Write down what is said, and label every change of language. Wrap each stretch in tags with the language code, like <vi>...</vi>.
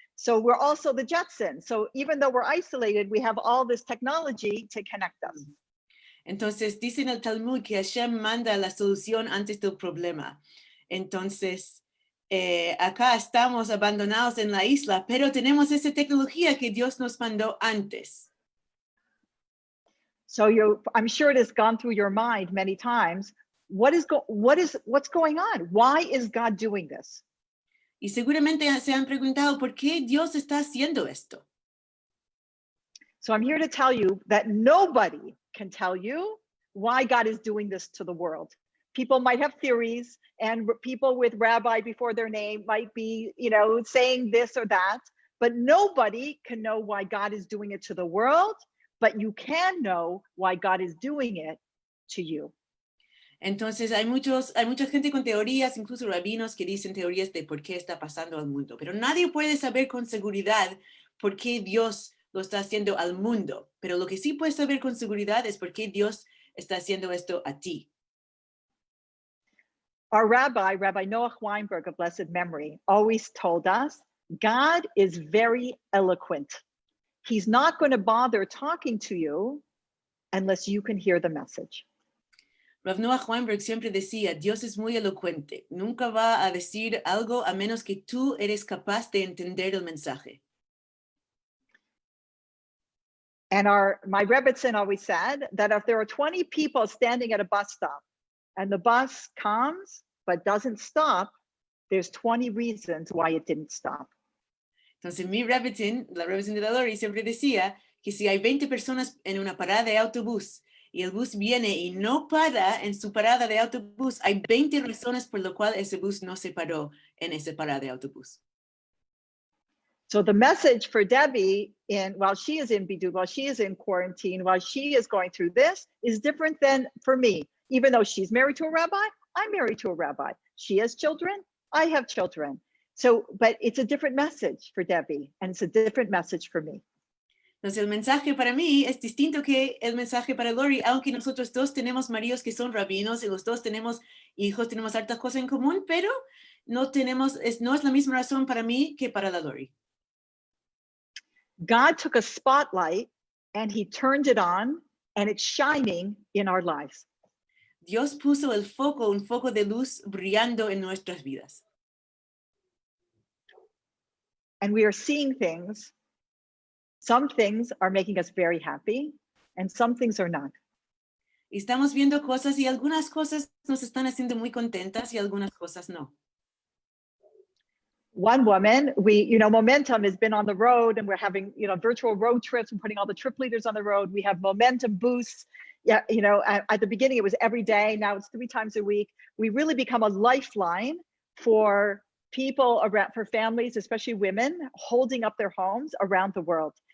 <en>So we're also the Jetsons. So even though we're isolated, we have all this technology to connect us.</en> <es>Entonces dice en el Talmud que Hashem manda la solución antes del problema. Entonces acá estamos abandonados en la isla, pero tenemos esa tecnología que Dios nos mandó antes.</es> <en>So I'm sure it has gone through your mind many times. What's going on? Why is God doing this?</en> <es>Y seguramente se han preguntado por qué Dios está haciendo esto.</es> <en>So I'm here to tell you that nobody can tell you why God is doing this to the world. People might have theories, and people with rabbi before their name might be, you know, saying this or that, but nobody can know why God is doing it to the world, but you can know why God is doing it to you.</en> <es>Entonces hay mucha gente con teorías, incluso rabinos que dicen teorías de por qué está pasando al mundo, pero nadie puede saber con seguridad por qué Dios lo está haciendo al mundo, pero lo que sí puedes saber con seguridad es por qué Dios está haciendo esto a ti.</es> <en>Our Rabbi Noah Weinberg of blessed memory, always told us, God is very eloquent. He's not going to bother talking to you unless you can hear the message.</en> <es>Rav Noah Weinberg siempre decía, Dios es muy elocuente, nunca va a decir algo a menos que tú eres capaz de entender el mensaje.</es> <en>And my Rebbitzin always said that if there are 20 people standing at a bus stop and the bus comes but doesn't stop, there's 20 reasons why it didn't stop.</en> <es>Entonces mi Rebbitzin, la Rebbitzin de la Lori, siempre decía que si hay 20 personas en una parada de autobús y el bus viene y no para en su parada de autobús, hay 20 razones por las cuales ese bus no se paró en esa parada de autobús.</es> <en>So the message for Debbie, while she is in Bidud, while she is in quarantine, while she is going through this, is different than for me. Even though she's married to a rabbi, I'm married to a rabbi. She has children, I have children. So, but it's a different message for Debbie, and it's a different message for me.</en> <es>Entonces el mensaje para mí es distinto que el mensaje para Lori, aunque nosotros dos tenemos maridos que son rabinos y los dos tenemos hijos, tenemos hartas cosas en común, pero no es la misma razón para mí que para la Lori.</es> <en>God took a spotlight and he turned it on, and it's shining in our lives.</en> <es>Dios puso un foco de luz brillando en nuestras vidas.</es> <en>And we are seeing things. Some things are making us very happy, and some things are not.</en> <es>Y estamos viendo cosas y algunas cosas nos están haciendo muy contentas y algunas cosas no.</es> <en>One woman, Momentum has been on the road, and we're having, virtual road trips and putting all the trip leaders on the road. We have momentum boosts. Yeah, at the beginning it was every day. Now it's 3 times a week. We really become a lifeline for people around, for families, especially women, holding up their homes around the world.</en>